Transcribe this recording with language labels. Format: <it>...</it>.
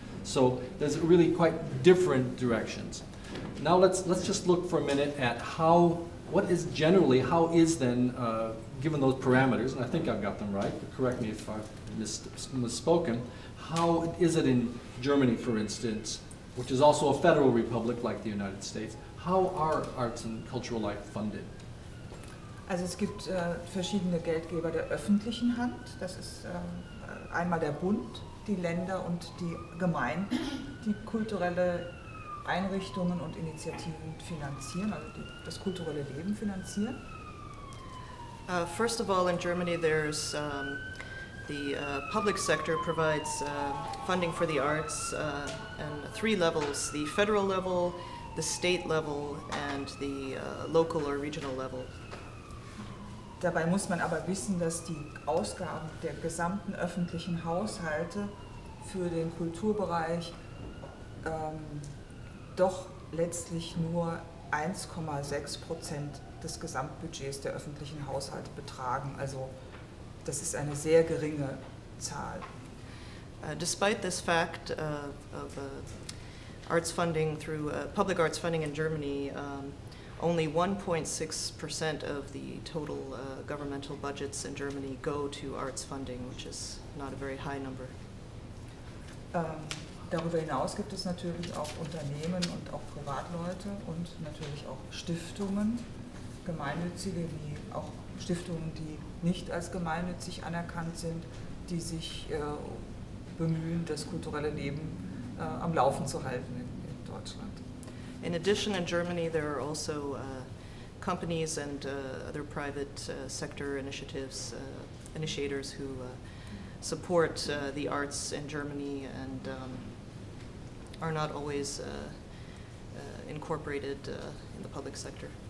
<en>So there's really quite different directions. Now let's just look for a minute at how is then, given those parameters, and I think I've got them right, but correct me if I've misspoken, how is it in Germany, for instance, which is also a federal republic like the United States, how are arts and cultural life funded?</en> <de>Also es gibt verschiedene Geldgeber der öffentlichen Hand, das ist einmal der Bund, die Länder und die Gemeinden, die kulturelle Einrichtungen und Initiativen finanzieren, also das kulturelle Leben finanzieren.</de> <en>First of all, in Germany, there's the public sector provides funding for the arts on 3 levels: the federal level, the state level, and the local or regional level.</en> <de>Dabei muss man aber wissen, dass die Ausgaben der gesamten öffentlichen Haushalte für den Kulturbereich doch letztlich nur 1,6% des Gesamtbudgets der öffentlichen Haushalte betragen. Also das ist eine sehr geringe Zahl.</de> <en>Despite this fact of arts funding through public arts funding in Germany, only 1.6% of the total governmental budgets in Germany go to arts funding, which is not a very high number.</en> <de>Darüber hinaus gibt es natürlich auch Unternehmen und auch Privatleute und natürlich auch Stiftungen, gemeinnützige, wie auch Stiftungen, die nicht als gemeinnützig anerkannt sind, die sich bemühen, das kulturelle Leben am Laufen zu halten in Deutschland.</de> <en>In addition, in Germany, there are also companies and other private sector initiators who support the arts in Germany and are not always incorporated in the public sector.</en>